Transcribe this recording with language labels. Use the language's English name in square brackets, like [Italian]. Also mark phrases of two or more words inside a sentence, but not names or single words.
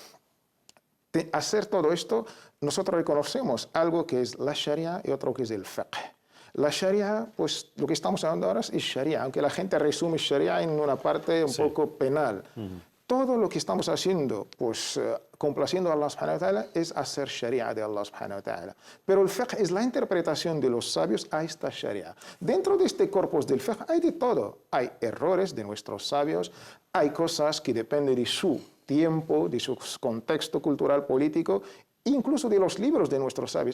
[Spanish] De hacer todo esto, nosotros reconocemos algo que es la Sharia y otro que es el fiqh. La Sharia, pues lo que estamos hablando ahora es Sharia, aunque la gente resume Sharia en una parte un poco penal. Todo lo que estamos haciendo, pues complaciendo a [Arabic] الله سبحانه وتعالى, [Spanish] es hacer Sharia de [Arabic] الله سبحانه وتعالى. [Spanish] Pero el fiqh es la interpretación de los sabios a esta Sharia. Dentro de este corpus del fiqh hay de todo. Hay errores de nuestros sabios, hay cosas que dependen de su tiempo, de su contexto cultural político, incluso de los libros de nuestros sabios.